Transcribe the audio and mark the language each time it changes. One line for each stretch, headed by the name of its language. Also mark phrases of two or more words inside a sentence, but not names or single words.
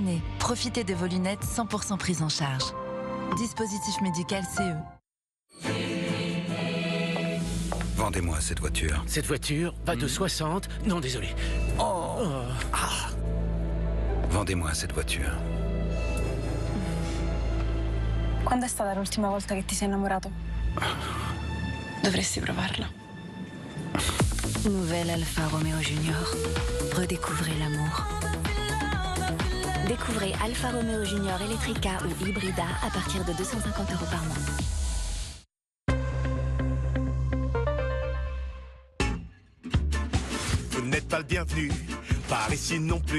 French: Toute l'année, profitez de vos lunettes 100% prises en charge. Dispositif médical CE. Vendez-moi cette voiture. Cette voiture va de 60... Non, désolé. Oh. Ah. Vendez-moi cette voiture.
Italian: Quando è stata l'ultima volta che ti sei innamorato? Dovresti provarla.
French: Nouvelle Alfa Romeo Junior. Redécouvrez l'amour. Découvrez Alfa Romeo Junior Electrica ou Hybrida à partir de 250 € par mois. Vous n'êtes pas le bienvenu, par ici non plus.